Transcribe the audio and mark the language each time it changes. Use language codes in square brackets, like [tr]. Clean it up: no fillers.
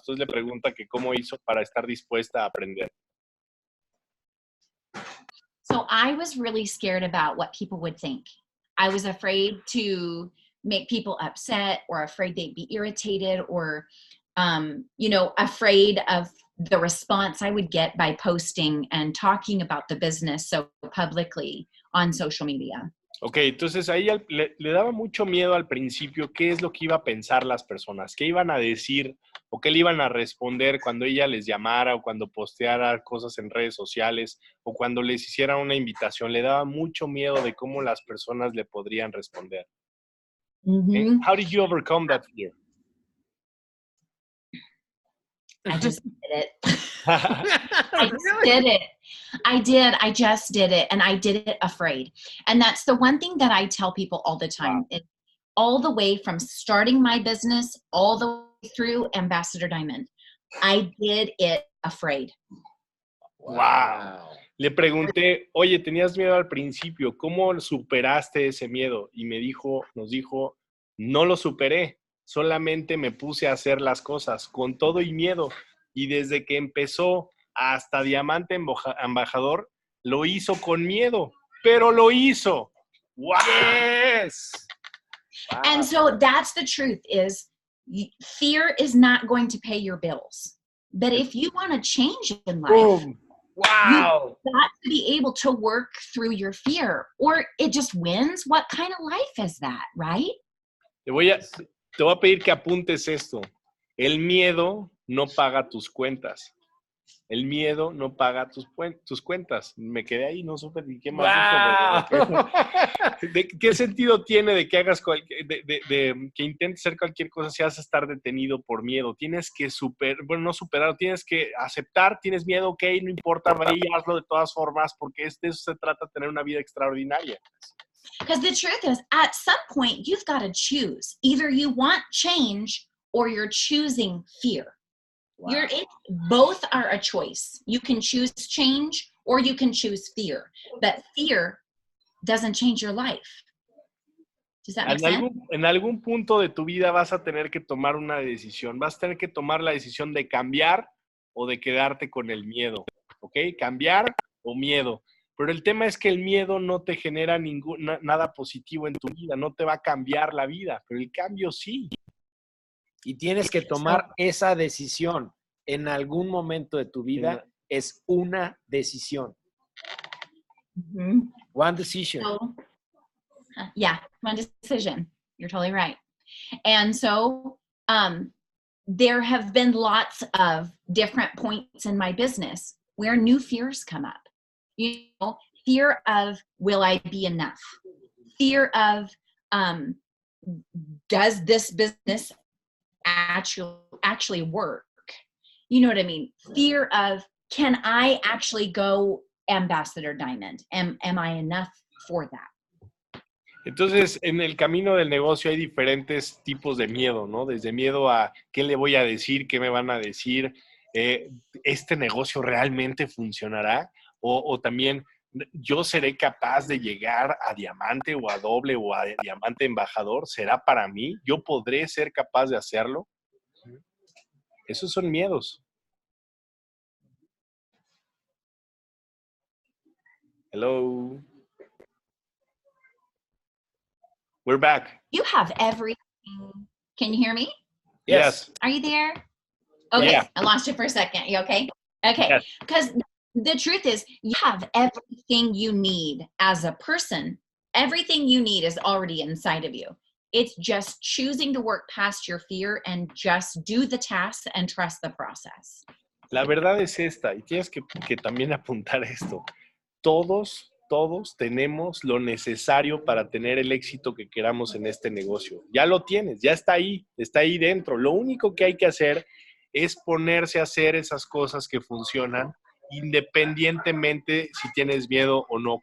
[es] Entonces le pregunta que cómo hizo para estar dispuesta a aprender. [en] So I was really scared about what people would think. I was afraid to make people upset or afraid they'd be irritated or, afraid of the response I would get by posting and talking about the business so publicly on social media. [es] Ok, entonces a ella le daba mucho miedo al principio qué es lo que iba a pensar las personas, qué iban a decir o qué le iban a responder cuando ella les llamara o cuando posteara cosas en redes sociales o cuando les hiciera una invitación. Le daba mucho miedo de cómo las personas le podrían responder. Mm-hmm. [en] How did you overcome that fear? I just did it. I just did it. I did. I just did it. And I did it afraid. And that's the one thing that I tell people all the time. Wow. All the way from starting my business, all the way through Ambassador Diamond. I did it afraid. Wow. [es] Le pregunté, oye, tenías miedo al principio, ¿cómo superaste ese miedo? Y nos dijo, no lo superé, solamente me puse a hacer las cosas con todo y miedo. Y desde que empezó hasta diamante embajador, lo hizo con miedo, pero lo hizo. ¡Wow! [en] Yes. Wow. And so that's the truth is fear is not going to pay your bills. But if you want to change in life, Boom. Wow. you've got to be able to work through your fear or it just wins. What kind of life is that, right? [es] Te voy a pedir que apuntes esto. El miedo no paga tus cuentas. El miedo no paga tus cuentas. Me quedé ahí, no supe ni qué más dijo. ¿Qué sentido tiene de que hagas que intentes hacer cualquier cosa si vas a estar detenido por miedo? Tienes que no superar, tienes que aceptar, tienes miedo, ok, no importa, ve y hazlo de todas formas, porque de eso se trata, tener una vida extraordinaria. [en] Because the truth is, at some point, you've got to choose. Either you want change or you're choosing fear. Wow. Both are a choice. You can choose change or you can choose fear. But fear doesn't change your life. Does that make sense? [es] En algún punto de tu vida vas a tener que tomar una decisión. Vas a tener que tomar la decisión de cambiar o de quedarte con el miedo. ¿Ok? Cambiar o miedo. Pero el tema es que el miedo no te genera nada positivo en tu vida. No te va a cambiar la vida. Pero el cambio sí. Y tienes que tomar esa decisión en algún momento de tu vida. Es una decisión. Mm-hmm. [en] One decision. So, yeah, one decision. You're totally right. And so there have been lots of different points in my business where new fears come up. You know, fear of, will I be enough? Fear of, does this business actually work? You know what I mean? Fear of, can I actually go Ambassador Diamond? Am I enough for that? [es] Entonces, en el camino del negocio hay diferentes tipos de miedo, ¿no? Desde miedo a qué le voy a decir, qué me van a decir, ¿este negocio realmente funcionará? O también, ¿yo seré capaz de llegar a diamante o a doble o a diamante embajador? ¿Será para mí? ¿Yo podré ser capaz de hacerlo? Esos son miedos. [en] Hello. We're back. You have everything. Can you hear me? Yes. Are you there? Okay, yeah. I lost you for a second. You okay? Okay, because the truth is you have everything you need as a person. Everything you need is already inside of you. It's just choosing to work past your fear and just do the tasks and trust the process. [es] La verdad es esta, y tienes que también apuntar esto. Todos tenemos lo necesario para tener el éxito que queramos en este negocio. Ya lo tienes, ya está ahí dentro. Lo único que hay que hacer es ponerse a hacer esas cosas que funcionan, independientemente si tienes miedo o no.